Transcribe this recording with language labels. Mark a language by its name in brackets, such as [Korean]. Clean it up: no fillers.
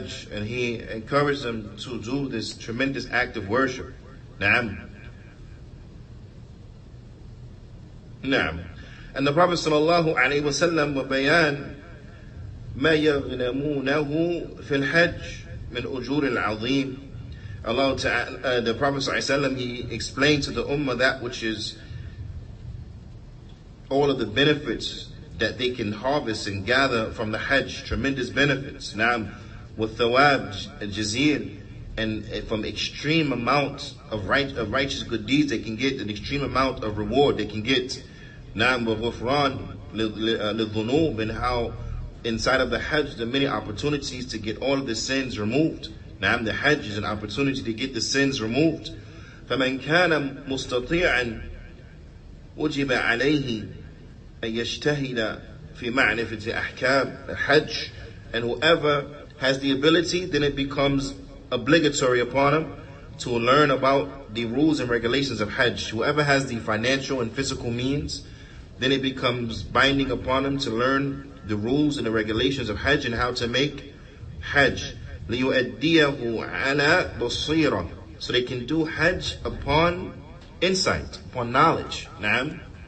[English] And he encouraged them to do this tremendous act of worship. Naam. And the Prophet [Arabic] sallallahu alaihi wasallam وبيان ما يغنمونه في الحج من أجور العظيم. [English] Allah Ta'ala, the Prophet ﷺ, he explained to the Ummah that which is all of the benefits that they can harvest and gather from the Hajj, tremendous benefits. Now, with thawab jazir, and from extreme amount of righteous good deeds they can get, an extreme amount of reward they can get. Now, with ghufran lidhunub, and how inside of the Hajj there are many opportunities to get all of the sins removed. Now, the Hajj is an opportunity to get the sins removed. [Arabic] فَمَنْ كَانَ مُسْتَطِيعًا وُجِبَ عَلَيْهِ أَن يَجْتَهِدَ فِي مَعْرِفَةِ أَحْكَامِ الْحَجِّ. [English] And whoever has the ability, then it becomes obligatory upon him to learn about the rules and regulations of Hajj. Whoever has the financial and physical means, then it becomes binding upon him to learn the rules and the regulations of Hajj and how to make Hajj. [Arabic] لِيُؤَدِّيَهُ عَلَى بَصِيرَةٍ, [English] so they can do Hajj upon insight, upon knowledge. Naam.